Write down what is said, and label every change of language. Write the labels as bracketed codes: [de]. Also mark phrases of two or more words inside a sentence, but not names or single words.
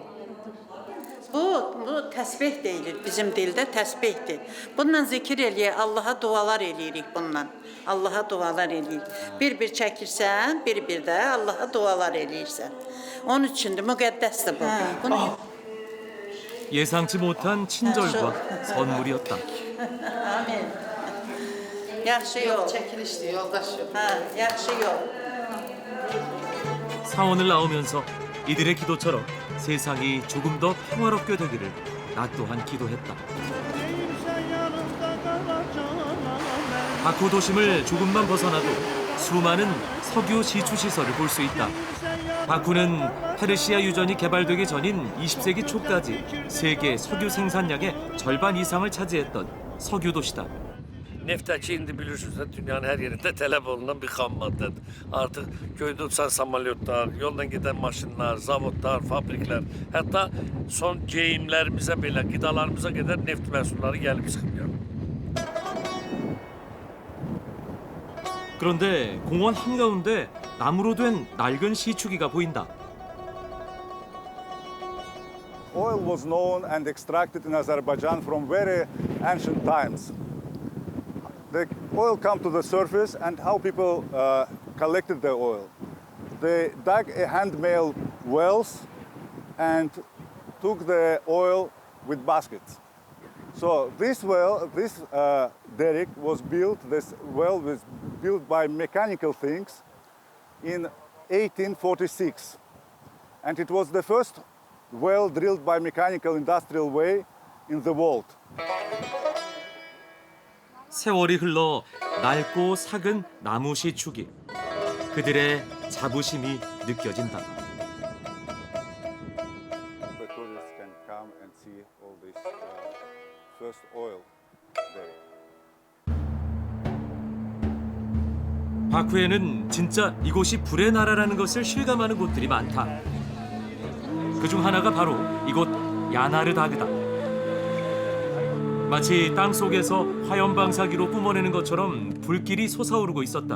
[az] Bu təsbih deyilir, bizim dildə təsbihdir. Bununla zikir eləyək, Allaha dualar eləyirik bununla. Allaha dualar eləyirik. Bir-bir çəkirsən, bir-bir də Allaha dualar eləyirsən. Onun üçündür, müqəddəsdir bu. Bunu... [ko] 예상치 못한 친절과 선물이었다. [az] Amin. Yaxşı yol. Çəkilişdir, yoldaşım. Yaxşı yol. [ko] 사원을 나오면서 이들의 기도처럼 세상이 조금 더 평화롭게 되기를 나 또한 기도했다. 바쿠 도심을 조금만 벗어나도 수많은 석유 시추 시설을 볼 수 있다. 바쿠는 페르시아 유전이 개발되기 전인 20세기 초까지 세계 석유 생산량의 절반 i상을 차지했던 석유 do시다. [az] Neftəki indi bilirsiniz, dünyanın hər yerində tələb olunan bir xam maddədir. Artıq göydə uçan samolyotlar, yoldan gedən maşınlar, zavodlar, fabriklər, hətta son geyimlərimizə belə, qidalarımıza qədər neft məhsulları gəlib çıxmıyor. [ko] 그런데 공원 한가운데 나무로 된 낡은 시추기가 보인다. [en] Oil was known and extracted in Azerbaijan from very ancient times. The oil came to the surface, and how people collected the oil. They dug a hand-made wells and took the oil with baskets. So this well, this derrick was built, this well was built by mechanical things in 1846. And it was the first well drilled by mechanical industrial way in the world. [ko] 세월이 흘러 낡고 삭은 나무 시추기. 그들의 자부심이 느껴진다. [en] The tourists can come and see all this first oil derrick. [ko] 바쿠에는 진짜 이곳이 불의 나라라는 것을 실감하는 곳들이 많다. 그중 하나가 바로 이곳 야나르다그다. 마치 땅 속에서 화염 방사기로 뿜어내는 것처럼 불길이 솟아오르고 있었다.